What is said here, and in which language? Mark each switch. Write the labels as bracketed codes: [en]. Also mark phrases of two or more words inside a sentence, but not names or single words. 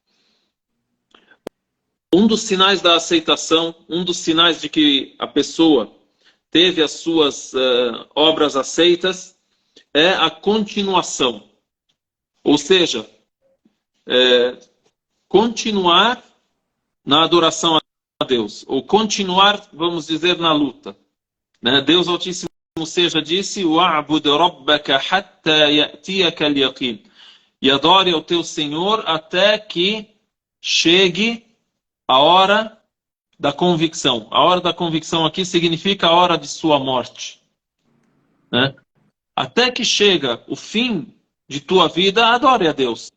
[pt] Um dos sinais da aceitação, um dos sinais de que a pessoa teve as suas obras aceitas, é a continuação. Ou seja, continuar na adoração a Deus, ou continuar, vamos dizer, na luta. Deus Altíssimo disse: [ar] واعبد ربك حتى يأتيك اليقين", [pt] e adore ao teu Senhor até que chegue a hora da convicção. A hora da convicção aqui significa a hora de sua morte. Até que chega o fim de tua vida, adore a Deus.